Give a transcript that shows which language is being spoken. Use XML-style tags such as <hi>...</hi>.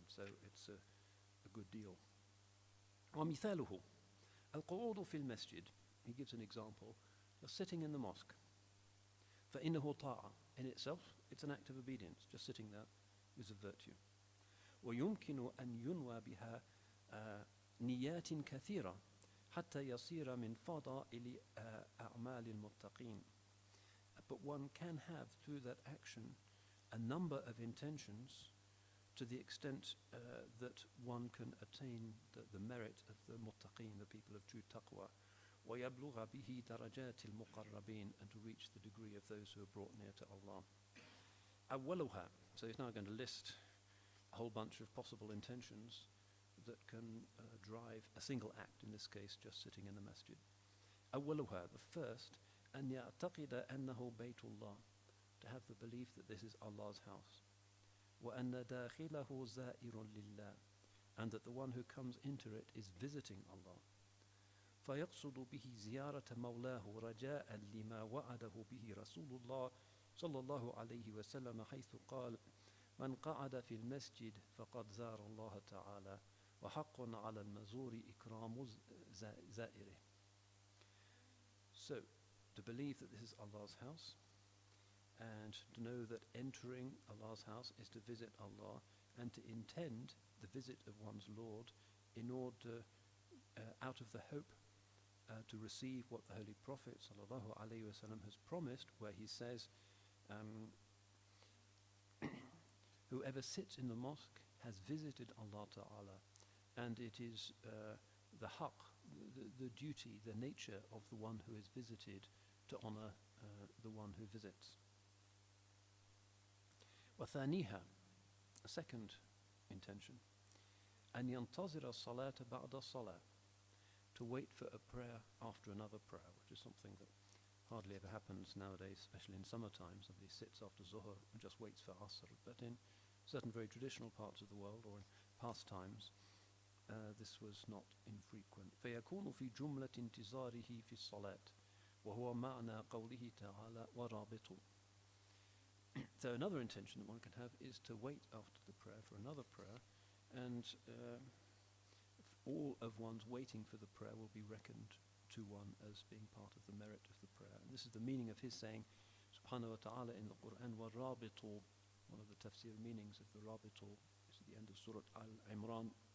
<en>So it's a good deal.</en> <ar>ومثاله القعود في المسجد.</ar> <en>He gives an example. You're sitting in the mosque.</en> <ar>فإنه طاعة.</ar> <en>In itself, it's an act of obedience. Just sitting there is a virtue.</en> <ar>ويمكن أن ينوى بها نيات كثيرة حتى يصير من فضائل أعمال المتقين.</ar> <en>But one can have, through that action, a number of intentions to the extent that one can attain the merit of the muttaqeen, the people of true taqwa,</en> <ar>وَيَبْلُغَ بِهِ دَرَجَاتِ الْمُقَرَّبِينَ,</ar> <en>and to reach the degree of those who are brought near to Allah.</en> <ar>أَوَّلُهَا,</ar> <en>so he's now going to list a whole bunch of possible intentions that can drive a single act, in this case just sitting in the masjid.</en> <ar>أَوَّلُهَا,</ar> <en>the first,</en> <ar>أن يعتقد أنه بيت الله,</ar> <en>to have the belief that this is Allah's house.</en> <ar>وأن داخله زائر لله,</ar> <en>and that the one who comes into it is visiting Allah.</en> <ar>فيقصد به زيارة مولاه رجاء لما وعده به رسول الله صلى الله عليه وسلم حيث قال من قعد في المسجد فقد زار الله تعالى وحق على المزور إكرام زائره.</ar> <en>So, to believe that this is Allah's house, and to know that entering Allah's house is to visit Allah, and to intend the visit of one's Lord in order, out of the hope to receive what the Holy Prophet ﷺ has promised, where he says, whoever sits in the mosque has visited Allah Ta'ala, and it is the haqq, the duty, the nature of the one who is visited to honor the one who visits.</en> <ar>وثانيها,</ar> <en>a second intention,</en> <ar>أن ينتظر الصلاة بعد الصلاة,</ar> <en>to wait for a prayer after another prayer, which is something that hardly ever happens nowadays, especially in summertime. Somebody sits after Zuhr and just waits for Asr. But in certain very traditional parts of the world, or in past times, this was not infrequent.</en> <ar>فيكون في جملة انتظاره في الصلاة وهو معنى قوله تعالى ورابط.</ar> <en>So another intention that one can have is to wait after the prayer for another prayer, and all of one's waiting for the prayer will be reckoned to one as being part of the merit of the prayer. And this is the meaning of his saying, subhanahu wa ta'ala, in the Quran,</en> <ar>وَالرَّابِطُ,</ar> <en>one of the tafsir meanings of the rabitu is at the end of Surah Al-Imran.</en>